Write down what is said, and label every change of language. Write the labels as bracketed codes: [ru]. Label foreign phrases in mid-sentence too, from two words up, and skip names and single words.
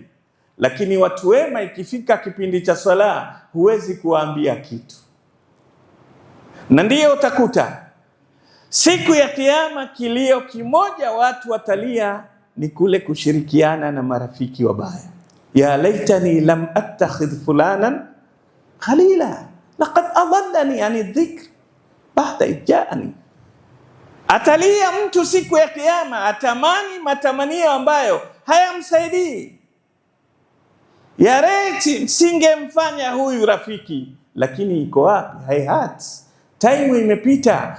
[sw] Lakini watu wema ikifika kipindi cha swala huwezi kuwaambia kitu. Na ndiyo utakuta siku ya Kiyama kilio kimoja watu watalia ni kule kushirikiana na marafiki wabaya. [ar] يا ليتني لم أتخذ فلانا خليلا لقد أضلني عن الذكر بعد إذ جاءني. [sw] Atalia mtu siku ya Kiyama, atamani matamanio ambayo hayamsaidii. Ya reti singemfanya huyu rafiki, lakini iko wapi? Hayhat, time imepita.